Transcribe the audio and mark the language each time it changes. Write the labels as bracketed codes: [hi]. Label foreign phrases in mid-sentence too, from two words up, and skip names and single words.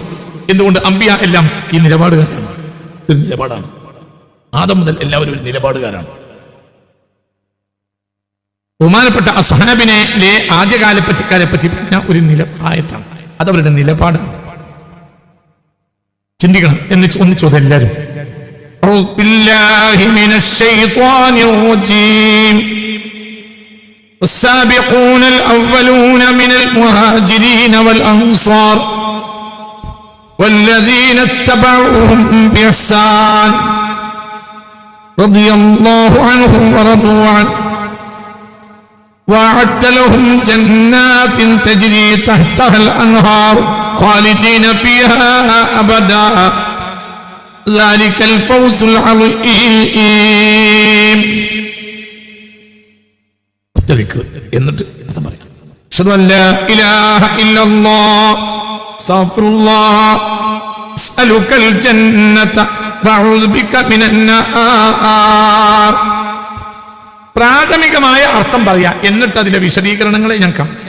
[ml] എന്തുകൊണ്ട്? അംബിയ എല്ലാം ഈ നിലപാടുകാരാണ്. ഒരു നിലപാടാണ്. ആദം മുതൽ എല്ലാവരും ഒരു നിലപാടുകാരാണ്. ബഹുമാനപ്പെട്ട അസ്ഹാബിനെ ആദ്യകാലക്കാരെ പറ്റി പറഞ്ഞ ഒരു ആയത്താണ്. അതവരുടെ നിലപാടാണ്. ചിന്തിക്കണം എന്ന് ഒന്നിച്ചോത് എല്ലാവരും. [ar] أعوذ بالله من الشيطان الرجيم. السابقون الأولون من المهاجرين والأنصار والذين اتبعوهم بإحسان رضي الله عنهم ورضوا عنه وأعد لهم جنات تجري تحتها الأنهار خالدين فيها أبدا ذلك الفوز العظيم. [ml] ഒറ്റ ദിക്ർ എന്നിട്ട് അർത്ഥം പറയാം. [ar] أشهد أن لا إله إلا الله أستغفر الله أسألك الجنة وأعوذ بك من النار. [ml] പ്രാഥമികമായ അർത്ഥം പറയാ, എന്നിട്ട് അതിന്റെ വിശദീകരണങ്ങളെ ഞാൻ കാണിക്കാം.